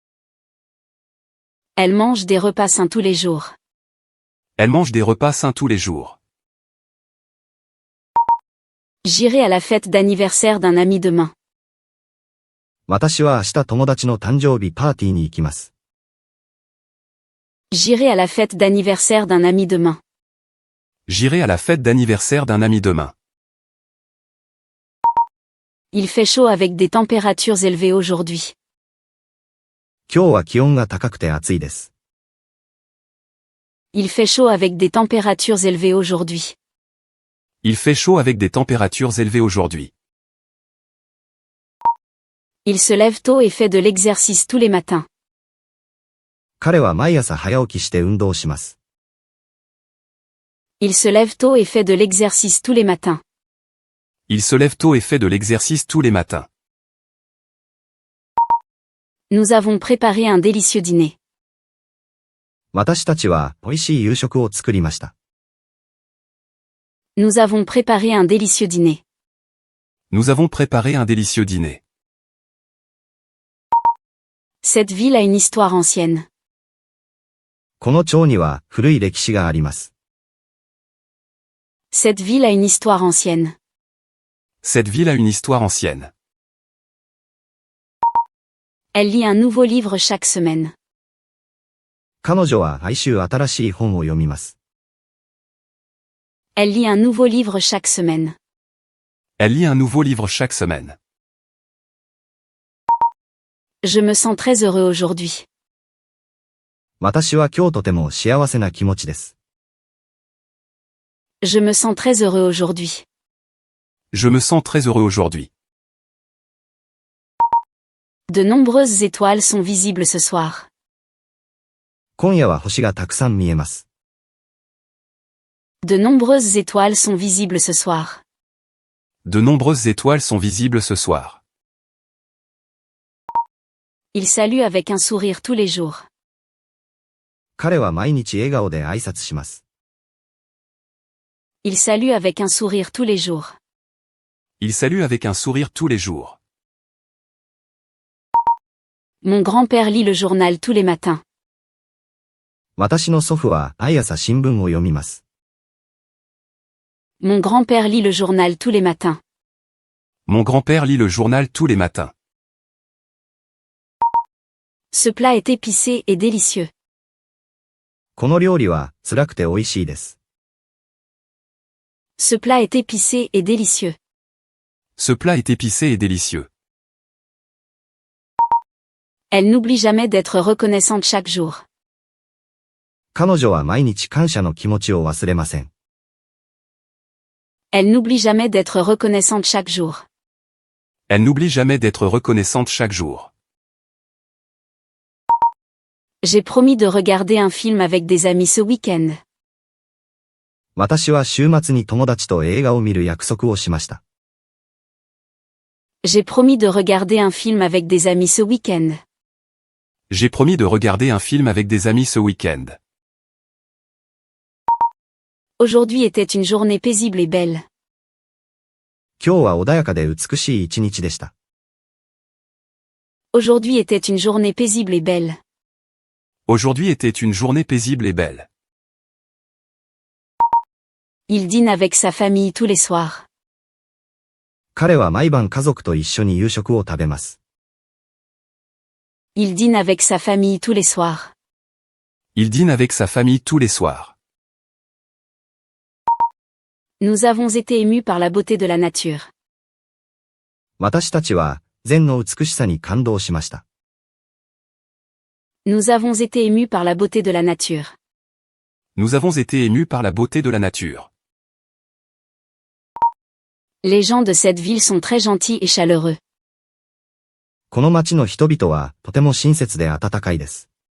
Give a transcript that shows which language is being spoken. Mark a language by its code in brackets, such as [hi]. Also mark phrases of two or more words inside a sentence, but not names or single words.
[fr] Elle mange des repas sains tous les jours. Elle mange des repas sains tous les jours. J'irai à la fête d'anniversaire d'un ami demain. [ja] 私は明日友達の誕生日パーティーに行きます。 [fr] J'irai à la fête d'anniversaire d'un ami demain. J'irai à la fête d'anniversaire d'un ami demain. Il fait chaud avec des températures élevées aujourd'hui. [ja] 今日は気温が高くて暑いです。 [fr] Il fait chaud avec des températures élevées aujourd'hui. Il fait chaud avec des températures élevées aujourd'hui. Il se lève tôt et fait de l'exercice tous les matins. [ja] 彼は毎朝早起きして運動します。 [fr] Il se lève tôt et fait de l'exercice tous les matins. Il se lève tôt et fait de l'exercice tous les matins. Nous avons préparé un délicieux dîner. [ja] 私たちは美味しい夕食を作りました。 [fr] Nous avons préparé un délicieux dîner. Nous avons préparé un délicieux dîner. Cette ville a une histoire ancienne. [ja] この町には古い歴史があります。 [fr] Cette ville a une histoire ancienne. Cette ville a une histoire ancienne. Elle lit un nouveau livre chaque semaine. [ja] 彼女は毎週新しい本を読みます。 [fr] Elle lit un nouveau livre chaque semaine. Elle lit un nouveau livre chaque semaine. Je me sens très heureux aujourd'hui. [ja] 私は今日とても幸せな気持ちです。 [fr] Je me sens très heureux aujourd'hui. Je me sens très heureux aujourd'hui. De nombreuses étoiles sont visibles ce soir. [ja] 今夜は星がたくさん見えます。 [fr] De nombreuses étoiles sont visibles ce soir. De nombreuses étoiles sont visibles ce soir. Il salue avec un sourire tous les jours. [ja] 彼は毎日笑顔で挨拶します。 [fr] Il salue avec un sourire tous les jours. Il salue avec un sourire tous les jours. Mon grand-père lit le journal tous les matins. [ja] 私の祖父は毎朝新聞を読みます。 [fr] Mon grand-père lit le journal tous les matins. Mon grand-père lit le journal tous les matins. Ce plat est épicé et délicieux. [ja] この料理は辛くて美味しいです。 [fr] Ce plat est épicé et délicieux. Ce plat est épicé et délicieux. Elle n'oublie jamais d'être reconnaissante chaque jour. [ja] 彼女は毎日感謝の気持ちを忘れません。 [fr] Elle n'oublie jamais d'être reconnaissante chaque jour. Elle n'oublie jamais d'être reconnaissante chaque jour. J'ai promis de regarder un film avec des amis ce week-end. [ja] 私は週末に友達と映画を見る約束をしました。 [fr] J'ai promis de regarder un film avec des amis ce week-end. J'ai promis de regarder un film avec des amis ce week-end. Aujourd'hui était une journée paisible et belle. [ja] 今日は穏やかで美しい一日でした。 [fr] Aujourd'hui était une journée paisible et belle. Aujourd'hui était une journée paisible et belle. Il dîne avec sa famille tous les soirs. [ja] 彼は毎晩家族と一緒に夕食を食べます。 [fr] Il dîne avec sa famille tous les soirs. Il dîne avec sa famille tous les soirs. Nous avons été émus par la beauté de la nature. [ja] 私たちは禅の美しさに感動しました。 [fr] Nous avons été émus par la beauté de la nature. Nous avons été émus par la beauté de la nature. Les gens de cette ville sont très gentils et chaleureux. [ja] この町の人々はとても親切で温かいです。